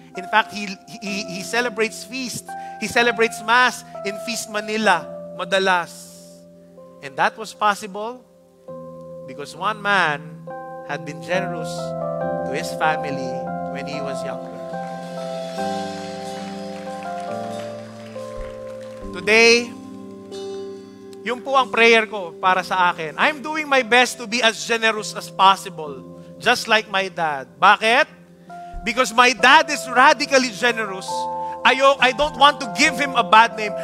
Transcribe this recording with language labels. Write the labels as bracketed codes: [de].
[en] In fact, he celebrates feast. He celebrates Mass in Feast Manila, madalas. And that was possible because one man had been generous to his family when he was younger. [tl] Today, yun po ang prayer ko para sa akin. [en] I'm doing my best to be as generous as possible, just like my dad. [tl] Bakit? [en] Because my dad is radically generous. I don't want to give him a bad name.